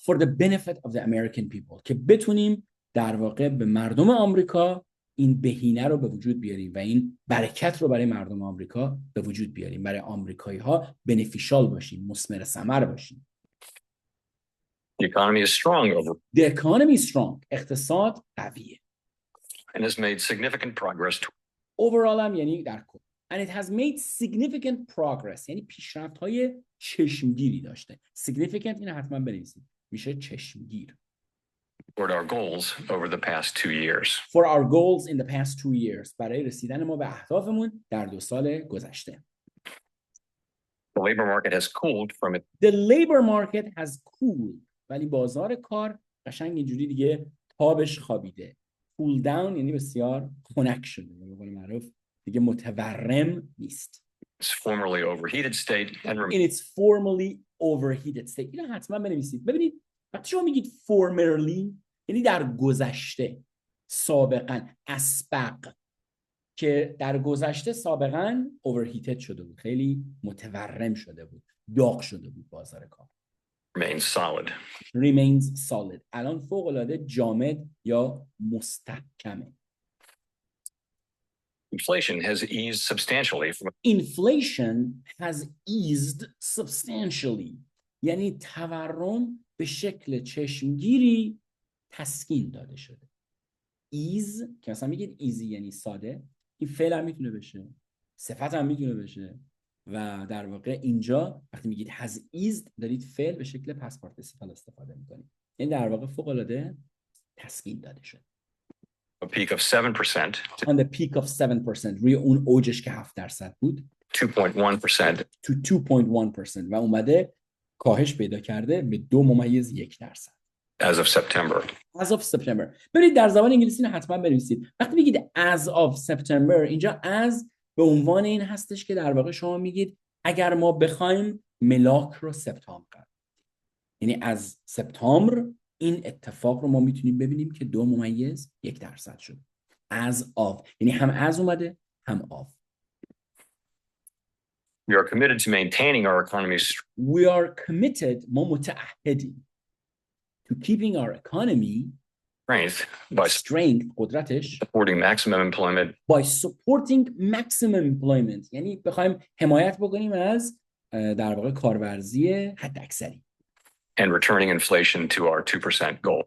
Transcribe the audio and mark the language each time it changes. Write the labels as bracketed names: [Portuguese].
[English] For the benefit of the American people [Persian] که بتونیم در واقع به مردم آمریکا این بهینه رو به وجود بیاریم و این برکت رو برای مردم آمریکا به وجود بیاریم، برای آمریکایی‌ها بنفیشال باشیم، مثمر ثمر باشیم. [English] The economy is strong over The economy is strong. [Persian] اقتصاد قویه. [English] and has made significant progress [Persian] Overall هم یعنی در کل. [English] And it has made significant progress [Persian] یعنی پیشرفت‌های چشمگیری داشته. Significant اینو حتما بنویسید. میشه چشمگیر. [English] toward our goals over the past 2 years. For our goals in the past 2 years [Persian] برای رسیدن ما به اهدافمون در 2 سال گذشته. [English] The labor market has cooled from it The labor market has cooled [Persian] ولی بازار کار قشنگ اینجوری دیگه تابش خوابیده. Cool down یعنی بسیار خنک شده، به قول معروف دیگه متورم نیست. [English] its formerly overheated state and In its formerly overheated state. [Persian] اینو حتما بنویسید. ببینید وقتی شما میگید formerly یعنی در گذشته، سابقاً، اسبق، که در گذشته سابقاً overheated شده بود، خیلی متورم شده بود، داغ شده بود بازار کار. [English] remains solid. Remains solid [Persian] الان فوق‌العاده جامد یا مستحکمه. [English] Inflation has eased substantially from Inflation has eased substantially [Persian] یعنی تورم به شکل چشمگیری تسکین داده شده. ease که مثلا میگید easy یعنی ساده، این فعل هم میتونه بشه، صفت هم میتونه بشه و در واقع اینجا وقتی میگید has eased دارید فعل به شکل past participle استفاده میکنید، یعنی در واقع فوق العاده تسکین داده شده. [English] a peak of 7% On the peak of 7% [Persian] روی اون اوجش که 7% بود [English] 2.1% [Persian] to 2.1% و اومده کاهش پیدا کرده به 2.1%. [English] as of September. As of September. [Persian] ببینید در زبان انگلیسی رو حتما بنویسید. وقتی میگید [English] as of September [Persian] اینجا as به عنوان این هستش که در واقع شما میگید اگر ما بخوایم ملاک رو سپتامبر قرار دادیم. یعنی از سپتامبر این اتفاق رو ما میتونیم ببینیم که 2.1% شد. از آف، یعنی هم از اومده هم آف. [English] We are committed to maintaining our economy's We are committed، [Persian] ما متعهدیم [English] to keeping our economy strength by [Persian] strength، قدرتش، [English] supporting maximum employment by supporting maximum employment، [Persian] یعنی بخوایم حمایت بکنیم از در واقع کارورزی حداکثری. [English] and returning inflation to our 2% goal.